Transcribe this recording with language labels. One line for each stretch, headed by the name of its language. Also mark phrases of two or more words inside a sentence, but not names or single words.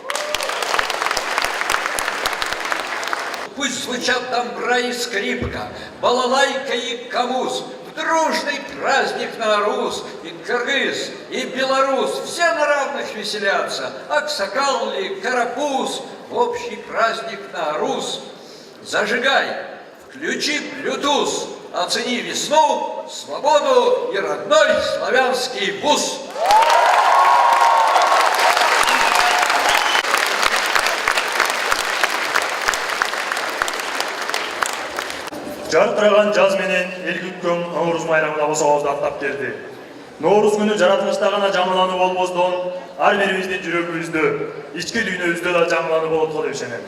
Russian: Пусть звучат тамбра и скрипка, балалайка и камуз, в дружный праздник Наурус, и кыргыз, и белорус, все на равных веселятся, аксакал ли, карапуз, в общий праздник Наурус. Зажигай, включи Bluetooth, оцени весну, свободу и родной славянский вуз.
Kyrgyz: Жарқыраған жаз менен эл күткөн Наурыз майрамына кособузду аттап келди. Наурыз күнү жаратылышта гана жаңылануу болбостон, ар бирибиздин жүрөгүбүздө, ички дүйнөбүздө да жаңылануу болот го деп ишенем.